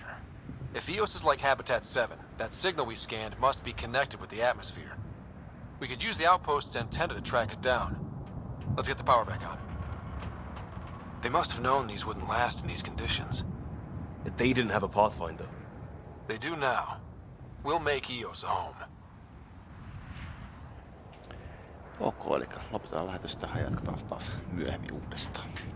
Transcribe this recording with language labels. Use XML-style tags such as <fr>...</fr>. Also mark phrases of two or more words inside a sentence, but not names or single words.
<en>If Eos is like Habitat 7, that signal we scanned must be connected with the atmosphere. We could use the outpost's antenna to track it down. Let's get the power back on. They must have known these wouldn't last in these conditions. They didn't have a Pathfinder. They do now. We'll make Eos a home.</en> <fi>Ok, eli lopetetaan lähetys tähän ja jatketaan taas myöhemmin uudestaan.</fi>